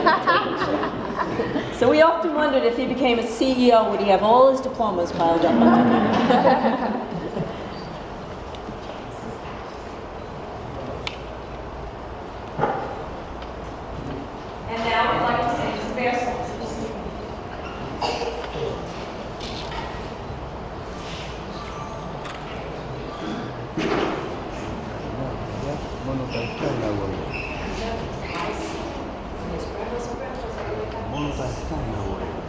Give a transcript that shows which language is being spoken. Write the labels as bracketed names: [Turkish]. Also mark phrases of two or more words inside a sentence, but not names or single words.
[English] So we often wondered if he became a CEO, would he have all his diplomas piled up under him? And now we'd like to sing some bear songs. [Greek] Μόνο τα 7 είναι αγόρια. Μόνο τα 7 είναι αγόρια.